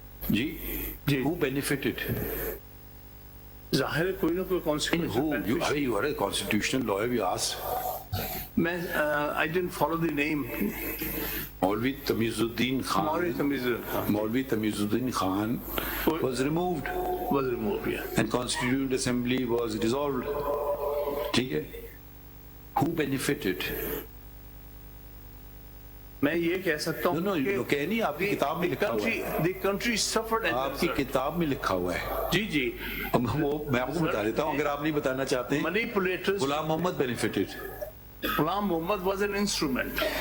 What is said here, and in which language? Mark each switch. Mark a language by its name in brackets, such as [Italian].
[English] جی who benefited? [Urdu] ظاہر ہے کوئی نہ کوئی consequence. [English] You are a constitutional lawyer, we asked. میں I didn't follow the name. [Urdu] مولوی تمیز الدین خان. [English] Maulvi Tamizuddin Khan was removed. Yeah. And constituent assembly was dissolved. [Urdu] ٹھیک ہے. [English] Who benefited? [Urdu] میں یہ کہہ سکتا ہوں کہ نہیں, آپ کی کتاب میں لکھا ہوا ہے, [English] the country suffered. [Urdu] آپ کی کتاب میں لکھا ہوا ہے. جی وہ میں آپ کو بتا دیتا ہوں اگر آپ نہیں بتانا چاہتے ہیں. [English] Manipulators. Ghulam Muhammad benefited. Ghulam Muhammad was an instrument.